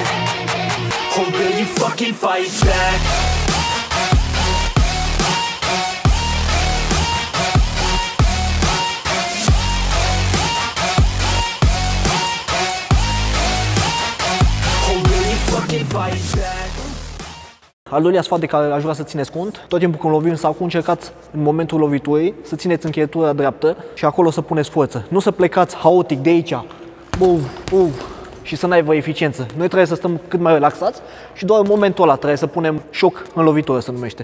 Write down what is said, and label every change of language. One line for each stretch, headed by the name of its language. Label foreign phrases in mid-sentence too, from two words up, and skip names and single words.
English: Or will you fucking fight back? Or will you fucking fight back?
Romanian: Al doilea sfat de care aș vrea să țineți cont, tot timpul când lovim sacul, încercați în momentul loviturii să țineți încheietura dreaptă și acolo să puneți forță. Nu să plecați haotic de aici, și să n-aibă eficiență. Noi trebuie să stăm cât mai relaxați și doar în momentul ăla trebuie să punem șoc în lovitură, se numește.